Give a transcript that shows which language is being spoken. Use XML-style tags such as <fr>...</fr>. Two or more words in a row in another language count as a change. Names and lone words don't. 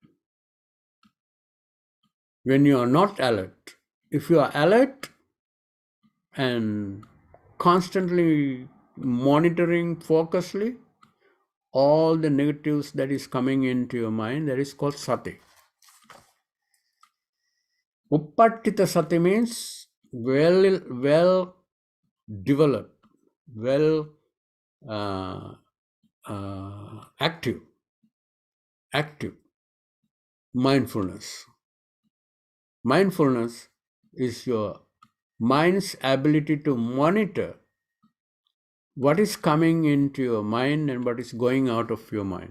<en>When you are not alert, if you are alert and constantly monitoring focusedly all the negatives that is coming into your mind, that is called sati.</en> <pi>Uppattita sati means</pi> <en>well developed, well active mindfulness. Mindfulness is your mind's ability to monitor what is coming into your mind and what is going out of your mind.</en>